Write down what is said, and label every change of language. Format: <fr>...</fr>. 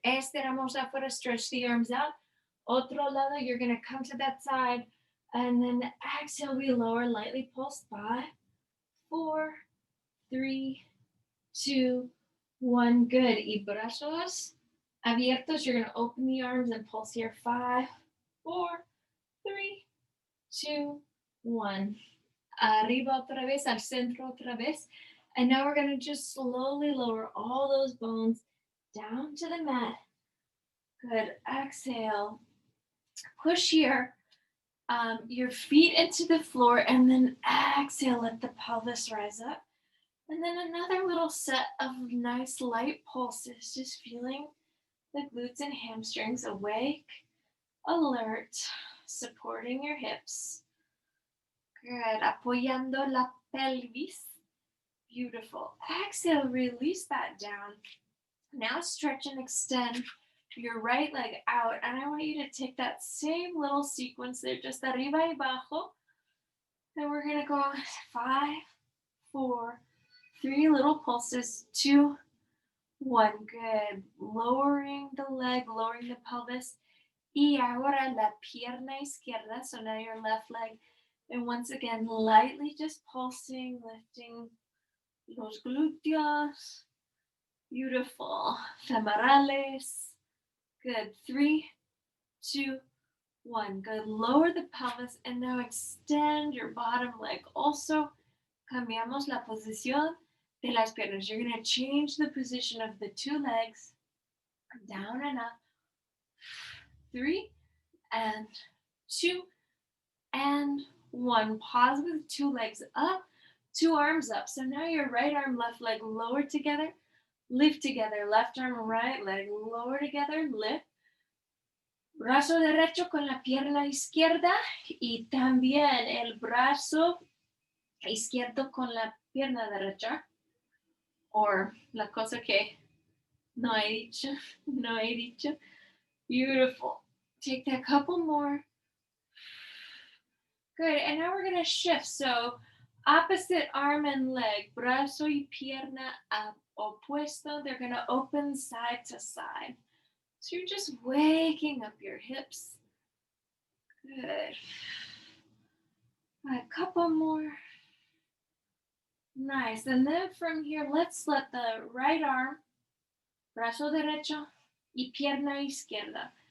<es>Estiramos afuera,</es> <en>stretch the arms out.</en> <es>Otro lado,</es> <en>you're going to come to that side. And then exhale, we lower, lightly pulse. 5, 4, 3, 2, 1. Good.</en> <es>Y brazos abiertos.</es> <en>You're going to open the arms and pulse here. 5, 4, 3, 2, 1.</en> <es>Arriba otra vez, al centro otra vez.</es> <en>And now we're going to just slowly lower all those bones down to the mat. Good. Exhale. Push your feet into the floor, and then exhale, let the pelvis rise up. And then another little set of nice light pulses, just feeling the glutes and hamstrings awake, alert, supporting your hips. Good.</en> <es>Apoyando la pelvis.</es> <en>Beautiful. Exhale, release that down. Now stretch and extend your right leg out. And I want you to take that same little sequence there, just</en> <es>arriba y abajo.</es> <en>And we're going to go 5, 4, 3 little pulses, 2, 1. Good. Lowering the leg, lowering the pelvis.</en> <es>Y ahora la pierna izquierda.</es> <en>So now your left leg. And once again, lightly just pulsing, lifting</en> <es>los glúteos.</es> <en>Beautiful. Femorales. Good. 3, 2, 1. Good. Lower the pelvis and now extend your bottom leg. Also,</en> <es>cambiamos la posición de las piernas.</es> <en>You're going to change the position of the two legs. Down and up. 3 and 2 and 1. Pause with 2 legs up, 2 arms up. So now your right arm, left leg lower together, lift together. Left arm, right leg lower together, lift.</en> <es>Brazo derecho con la pierna izquierda y también el brazo izquierdo con la pierna derecha. Or la cosa que no he dicho.</es> <en>Beautiful. Take that couple more. Good. And now we're going to shift. So opposite arm and leg,</en> <es>brazo y pierna opuesto.</es> <en>They're going to open side to side. So you're just waking up your hips. Good. A couple more. Nice. And then from here, let's let the right arm,</en> <es>brazo derecho y pierna izquierda.</es>